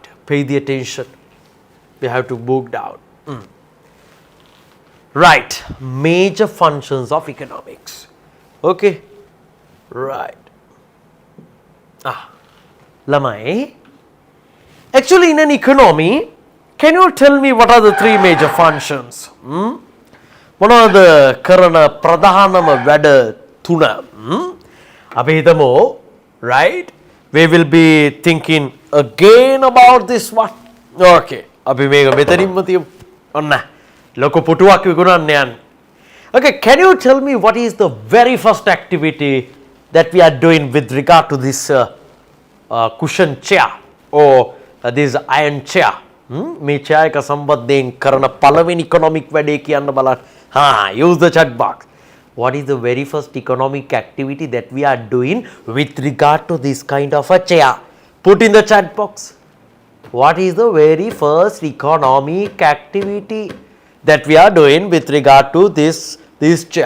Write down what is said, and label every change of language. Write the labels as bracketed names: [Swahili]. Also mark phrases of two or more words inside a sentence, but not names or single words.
[English] Pay the attention. We have to book down. Right, major functions of economics. Okay, right. Lamai, actually in an economy, can you tell me what are the three major functions? [Sinhala] මොනවද කරන ප්‍රධානම වැඩ තුන? අපි හිතමු, [English] right? We will be thinking again about this one. [Sinhala] Okay, අපි මේක මෙතනින්ම තියමු. ඔන්න ලොකු පුටුවක් විකුණන්න යන්නේ. [English] Okay, can you tell me what is the very first activity that we are doing with regard to this cushion chair or this iron chair? [Sinhala] මේ chair එක සම්බන්ධයෙන් කරන පළවෙනි economic වැඩේ කියන්න බලන්න. [English] Use the chat box. What is the very first economic activity that we are doing with regard to this kind of a chair? Put in the chat box. What is the very first economic activity that we are doing with regard to this chair?